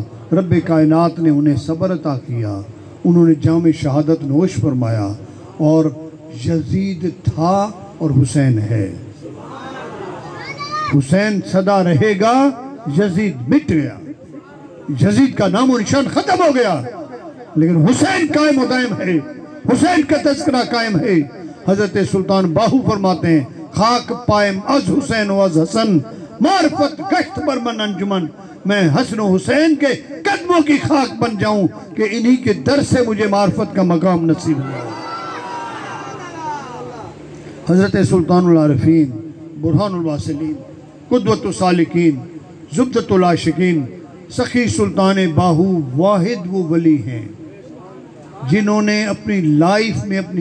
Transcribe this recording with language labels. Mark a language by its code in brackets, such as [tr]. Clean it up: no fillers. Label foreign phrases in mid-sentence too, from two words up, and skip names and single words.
[ur] رب کائنات نے انہیں صبر عطا کیا، انہوں نے جام شہادت نوش فرمایا، اور یزید تھا اور حسین ہے۔ حسین سدا رہے گا، یزید مٹ گیا، یزید کا نام و نشان ختم ہو گیا، لیکن حسین قائم و دائم ہے، حسین کا تذکرہ قائم ہے۔ حضرت سلطان باہو فرماتے ہیں، [fa] خاک پائم از حسین و از حسن، معرفت گشت بر من انجمن۔ [ur] میں حسن و حسین کے قدموں کی خاک بن جاؤں کہ انہی کے در سے مجھے معرفت کا مقام نصیب ہوا۔ حضرت سلطان العارفین، برہان الواصلین، قدوۃ السالکین، زبدۃ العاشقین، سخی سلطان باہو واحد وہ ولی ہیں جنہوں نے اپنی لائف میں، اپنی